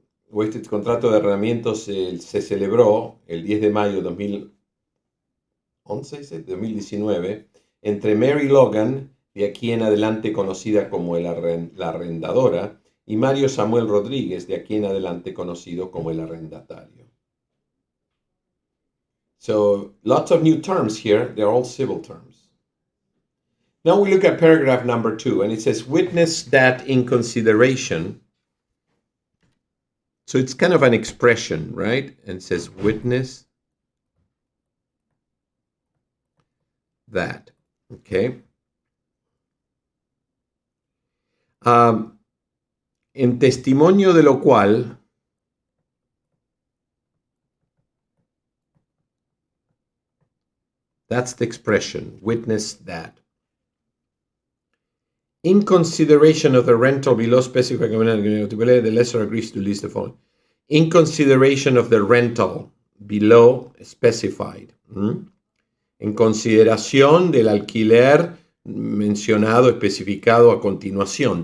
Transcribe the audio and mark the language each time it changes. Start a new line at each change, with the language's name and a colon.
Spanish: o este contrato de arrendamiento se celebró el 10 de mayo de 2019, entre Mary Logan, de aquí en adelante conocida como la arrendadora, y Mario Samuel Rodríguez, de aquí en adelante conocido como el arrendatario.
English: So lots of new terms here. They're all civil terms. Now we look at paragraph number 2, and it says, witness that in consideration. So it's kind of an expression, right? And it says, witness that. Okay.
Spanish: En testimonio de lo cual,
English: that's the expression, witness that. In consideration of the rental below specified, the lessor agrees to lease the following. In consideration of the rental below specified.
Spanish: En consideración del alquiler mencionado, especificado a continuación.